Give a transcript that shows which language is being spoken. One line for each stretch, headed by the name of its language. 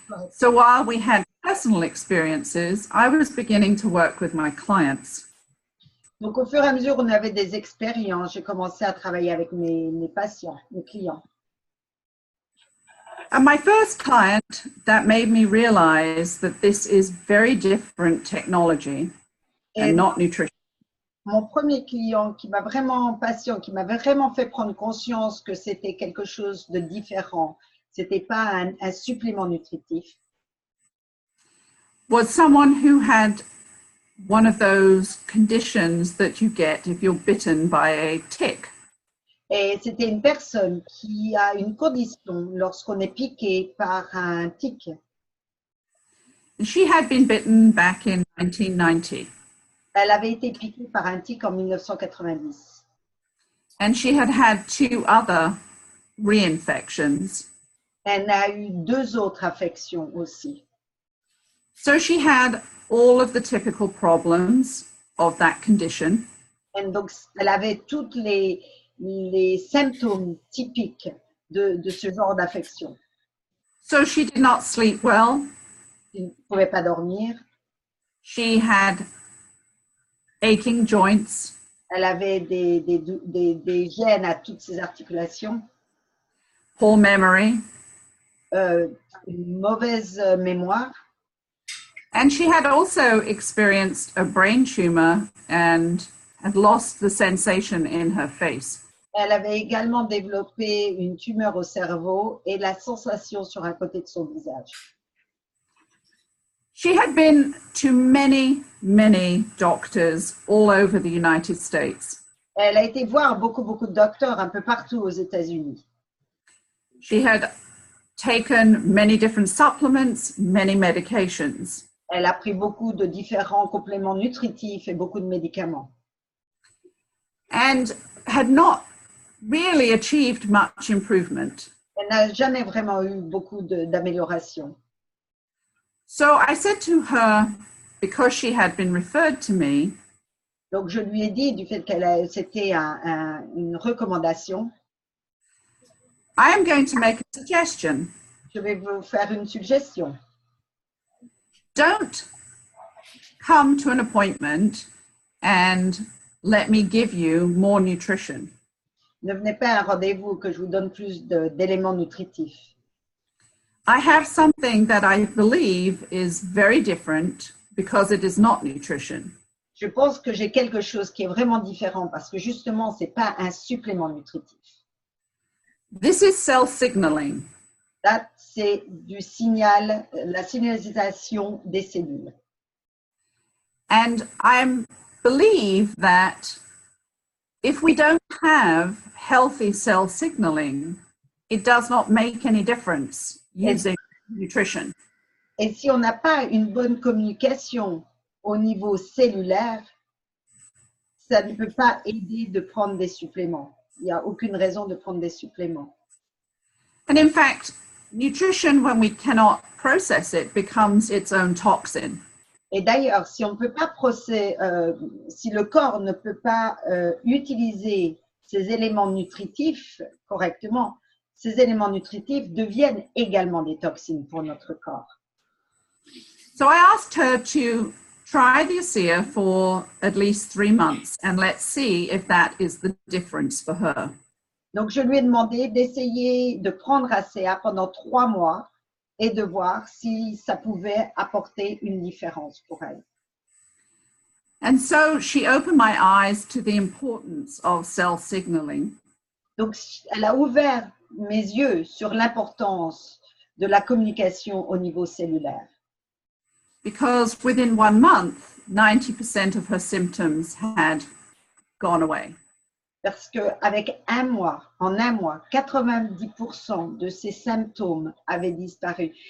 English: So while we had personal experiences, I was beginning to work with my clients.
French: Donc, au fur et à mesure, on avait des expériences. J'ai commencé à travailler avec mes patients, mes clients.
English: And my first client that made me realize that this is very different technology and not nutrition.
French: Mon premier client patient qui m'a vraiment fait prendre conscience que c'était quelque chose de différent, c'était pas un supplément nutritif.
English: Was someone who had one of those conditions that you get if you're bitten by a tick.
French: Et c'était une personne qui a une condition lorsqu'on est piqué par un tic.
English: She had been bitten back in 1990.
French: Elle avait été piquée par un tic en 1990.
English: And she had had 2 other reinfections.
French: Elle a eu 2 autres infections aussi.
English: So she had all of the typical problems of that condition.
French: Et donc, elle avait toutes les symptômes typiques de ce genre d'affection.
English: So she did not sleep well.
French: Elle ne pouvait pas dormir.
English: She had aching joints,
French: Elle avait des gênes à toutes ses articulations,
English: poor memory,
French: une mauvaise mémoire.
English: and she had also experienced a brain tumor and had lost the sensation in her face.
French: Elle avait également développé une tumeur au cerveau et la sensation sur un côté de son visage.
English: She had been to many, many doctors all over the United States.
French: Elle a été voir beaucoup de docteurs un peu partout aux États-Unis.
English: She had taken many different supplements, many medications.
French: Elle a pris beaucoup de différents compléments nutritifs et beaucoup de médicaments.
English: And had not really achieved much improvement.
French: Elle n'a jamais vraiment eu beaucoup d'amélioration.
English: So I said to her, because she had been referred to me,
French: Donc je lui ai dit, du fait qu'elle c'était une recommandation,
English: I am going to make a suggestion.
French: je vais vous faire une suggestion.
English: Don't come to an appointment and let me give you more nutrition.
French: Ne venez pas à un rendez-vous que je vous donne plus d'éléments nutritifs.
English: I have something that I believe is very different because it is not nutrition.
French: Je pense que j'ai quelque chose qui est vraiment différent parce que justement, ce n'est pas un supplément nutritif.
English: This is self-signaling.
French: Là, c'est du signal, la signalisation des cellules.
English: And I believe that if we don't have healthy cell signaling, it does not make any difference using nutrition.
French: Et si on n'a pas une bonne communication au niveau cellulaire, ça ne peut pas aider de prendre des suppléments. Il n'y a aucune raison de prendre des suppléments.
English: And in fact, nutrition, when we cannot process it, becomes its own toxin.
French: Et d'ailleurs, si on peut pas si le corps ne peut pas utiliser ces éléments nutritifs correctement, ces éléments nutritifs deviennent également des toxines pour notre corps.
English: So I asked her to try the ASEA for at least 3 months and let's see if that is the difference for her.
French: Donc, je lui ai demandé d'essayer de prendre ASEA pendant 3 mois et de voir si ça pouvait apporter une différence pour elle.
English: And so she opened my eyes to the importance of cell signaling.
French: Donc, elle a ouvert mes yeux sur l'importance de la communication au niveau cellulaire.
English: Because within 1 month, 90% of her symptoms had gone away.
French: Parce qu'avec en un mois, 90% de ses symptômes avaient disparu.